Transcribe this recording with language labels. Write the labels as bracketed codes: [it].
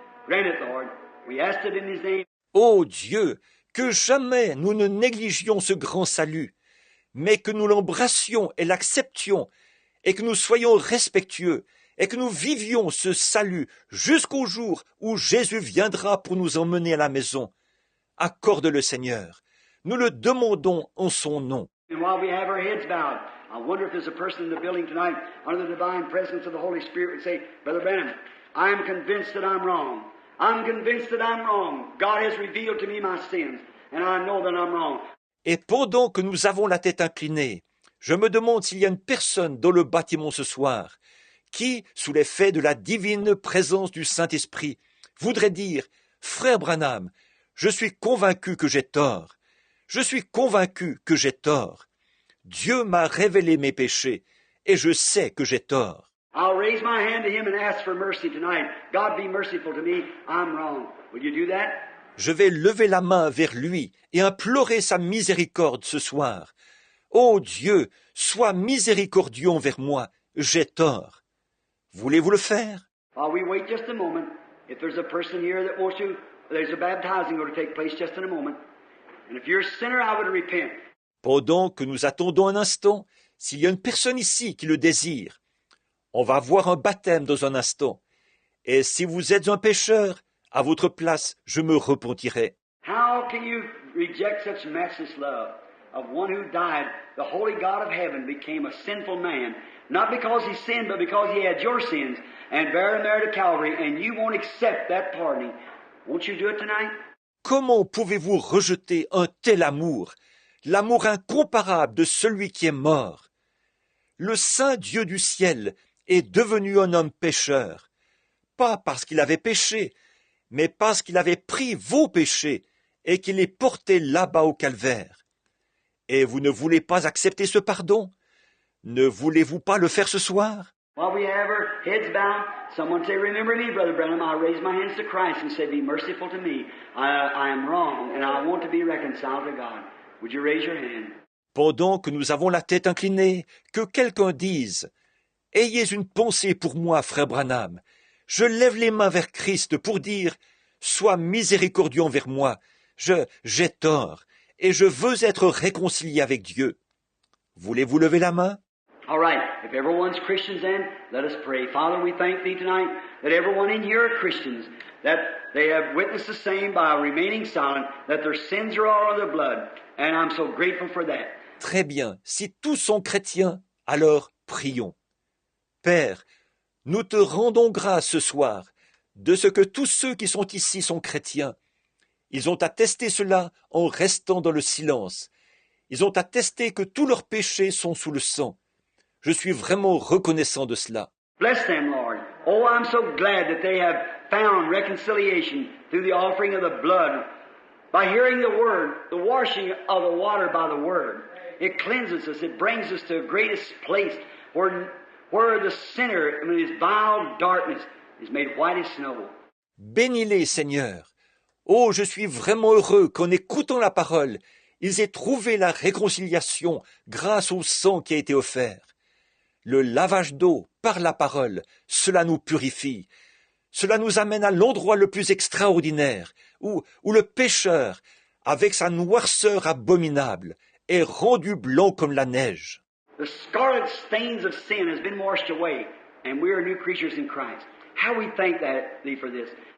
[en] Grant it, Lord. We ask it in His name. [fr] Ô Dieu, que jamais nous ne négligions ce grand salut, mais que nous l'embrassions et l'acceptions, et que nous soyons respectueux, et que nous vivions ce salut jusqu'au jour où Jésus viendra pour nous emmener à la maison. Accorde-le, Seigneur. Nous le demandons en son nom. [en] And while we have our heads bowed, I wonder if there's a person in the building tonight under the divine presence of the Holy Spirit would say, Brother Branham, I am convinced that I'm wrong. I'm convinced that I'm wrong. God has revealed to me my sins, and I know that I'm wrong. [fr] Et pendant que nous avons la tête inclinée, je me demande s'il y a une personne dans le bâtiment ce soir qui, sous l'effet de la divine présence du Saint-Esprit, voudrait dire « Frère Branham, je suis convaincu que j'ai tort. Je suis convaincu que j'ai tort. Dieu m'a révélé mes péchés et je sais que j'ai tort. » [en] I'll raise my hand to Him and ask for mercy tonight. God, be merciful to me. I'm wrong. Will you do that? [fr] Je vais lever la main vers lui et implorer sa miséricorde ce soir. Ô Dieu, sois miséricordieux envers moi, j'ai tort. Voulez-vous le faire? [en] While we wait just a moment, if there's a person here that wants to, there's a baptizing going to take place just in a moment. And if you're a sinner, I would repent. [fr] Pendant que nous attendons un instant, s'il y a une personne ici qui le désire, on va avoir un baptême dans un instant. Et si vous êtes un pécheur, à votre place, je me repentirai. [en] How can you reject such matchless love of one who died? The holy God of heaven became a sinful man, not because he sinned, but because he had your sins, and bear them there to Calvary, and you won't accept that pardoning. Won't you do it tonight? [fr] Comment pouvez-vous rejeter un tel amour, l'amour incomparable de celui qui est mort? Le saint Dieu du ciel est devenu un homme pécheur, pas parce qu'il avait péché, mais parce qu'il avait pris vos péchés et qu'il les portait là-bas au calvaire. Et vous ne voulez pas accepter ce pardon? Ne voulez-vous pas le faire ce soir? [en] While we have our heads bowed, someone say, remember me, Brother Branham. I raise my hands to Christ and say, be merciful to me. I am wrong and I want to be reconciled to God. Would you raise your hand? [fr] Pendant que nous avons la tête inclinée, que quelqu'un dise « Ayez une pensée pour moi, frère Branham. Je lève les mains vers Christ pour dire « Sois miséricordieux envers moi. J'ai tort et je veux être réconcilié avec Dieu. » Voulez-vous lever la main? [en] All right. If everyone's Christians then, let us pray. Father, we thank Thee tonight that everyone in here are Christians. that they have witnessed the same by remaining silent, that their sins are all in their blood, and I'm so grateful for that. [fr] Très bien, si tous sont chrétiens, alors prions. Père, nous te rendons grâce ce soir de ce que tous ceux qui sont ici sont chrétiens. Ils ont attesté cela en restant dans le silence. Ils ont attesté que tous leurs péchés sont sous le sang. Je suis vraiment reconnaissant de cela. [en] Bless them, Lord. Oh, I'm so glad that they have found reconciliation through the offering of the blood. By hearing the word, the washing of the water by the word. It cleanses us. It brings us to the greatest place where the sinner in his vile darkness is made white as snow. [fr] Bénis-les, Seigneur. Oh, je suis vraiment heureux qu'en écoutant la parole, ils aient trouvé la réconciliation grâce au sang qui a été offert. Le lavage d'eau par la parole, cela nous purifie. Cela nous amène à l'endroit le plus extraordinaire, où le pécheur, avec sa noirceur abominable, est rendu blanc comme la neige. [en] The scarlet stains of sin has been washed away, and we are new creatures in Christ. How we thank thee for this.